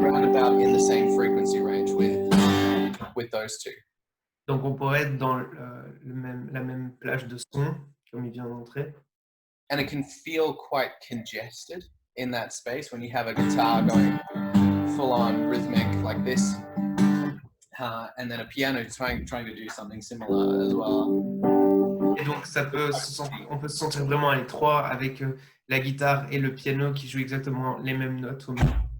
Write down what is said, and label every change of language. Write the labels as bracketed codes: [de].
[en] roundabout in the same frequency range with those two. [fr] Donc on pourrait être dans la même plage de son, comme il vient de montrer. [en] And it can feel quite congested in that space when you have a guitar going full on rhythmic like this, and then a piano trying to do something similar as well. [fr] Et donc on peut se sentir vraiment à l'étroit avec la guitare et le piano qui jouent exactement les mêmes notes au même.